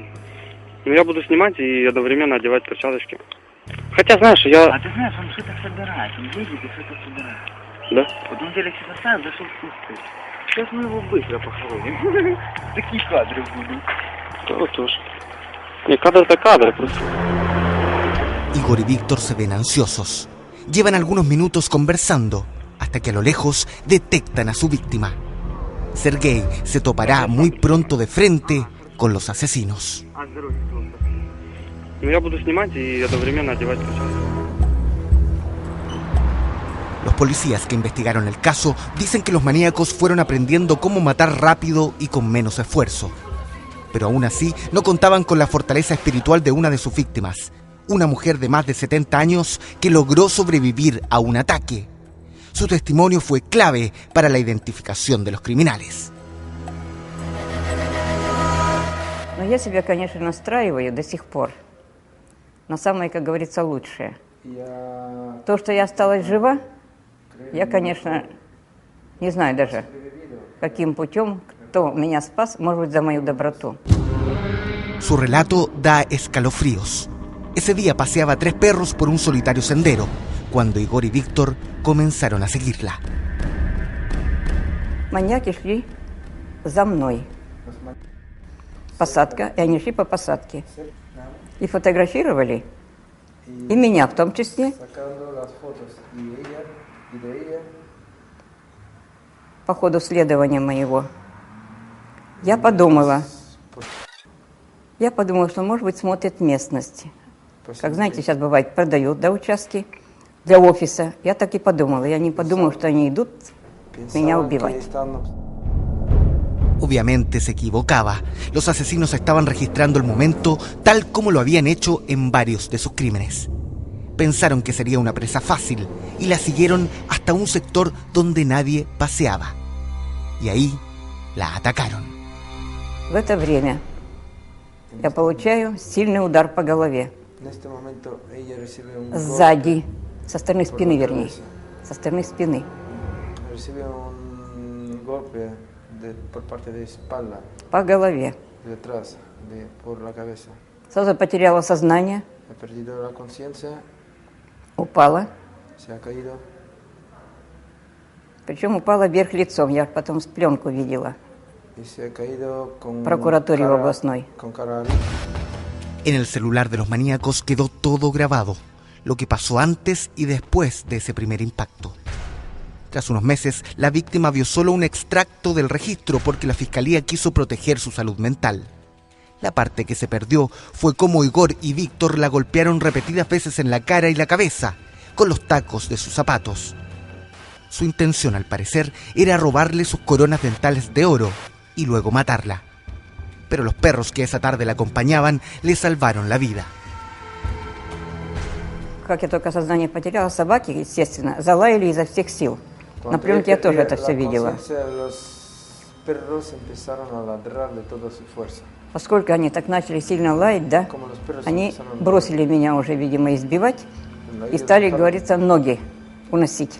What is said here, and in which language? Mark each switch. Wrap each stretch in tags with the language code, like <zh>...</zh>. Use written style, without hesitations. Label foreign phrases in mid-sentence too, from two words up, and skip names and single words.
<ru>Ну я буду снимать и одновременно одевать перчаточки. Хотя, знаешь, я... А ты знаешь, он что-то собирает, он едет и что-то собирает. Да? Вот он телек поставил, зашел в кусты. Сейчас мы его быстро похороним. Такие кадры будут. Вот тоже. Не, кадры-то кадры просто.</ru> <es>Igor y Víctor se ven ansiosos. Llevan algunos minutos conversando, hasta que a lo lejos detectan a su víctima. Sergei se topará muy pronto de frente con los asesinos.</es> <ru>Я буду снимать и одновременно одевать перчатки.</ru> <es>Los policías que investigaron el caso dicen que los maníacos fueron aprendiendo cómo matar rápido y con menos esfuerzo. Pero aún así no contaban con la fortaleza espiritual de una de sus víctimas, una mujer de más de 70 años que logró sobrevivir a un ataque. Su testimonio fue clave para la identificación de los criminales.</es> <ru>Но я себя, конечно, настраиваю до сих пор на самое, как говорится, лучшее. То, что я осталась жива, я, конечно, не знаю даже, каким путем, кто меня спас, может быть, за мою доброту.</ru> <es>Su relato da escalofríos. Ese día paseaba 3 perros por un solitario sendero, cuando Igor y Víctor comenzaron a seguirla.</es> <ru>Маньяки шли за мной. Посадка, и они шли по посадке. И фотографировали, и меня в том числе. По ходу следования моего. Я подумала, что, может быть, смотрят местность. Как, знаете, сейчас бывает, продают, да, участки для офиса. Я так и подумала. Я не подумала, что они идут меня убивать.</ru> <es>Obviamente se equivocaba. Los asesinos estaban registrando el momento tal como lo habían hecho en varios de sus crímenes. pensaron que sería una presa fácil y la siguieron hasta un sector donde nadie paseaba. Y ahí la atacaron.</es> <ru>В это время я получаю сильный удар по голове. Сзади, со стороны спины, вернее. Со стороны спины. По голове. Сразу потеряла сознание. Упала. Причем упала вверх лицом. Я потом пленку видела. В прокуратуре областной.</ru> <es>En el celular de los maníacos quedó todo grabado, lo que pasó antes y después de ese primer impacto. Tras unos meses, la víctima vio solo un extracto del registro porque la fiscalía quiso proteger su salud mental. La parte que se perdió fue cómo Igor y Víctor la golpearon repetidas veces en la cara y la cabeza, con los tacos de sus zapatos. Su intención, al parecer, era robarle sus coronas dentales de oro y luego matarla. Pero los perros que esa tarde la acompañaban le salvaron la vida.</es> <ru>Как я только сознание потеряла, собаки, естественно, залаяли изо всех сил. На пленке я тоже это все видела. Поскольку они так начали сильно лаять, да, они бросили меня уже, видимо, избивать и стали, говорится, ноги уносить.</ru>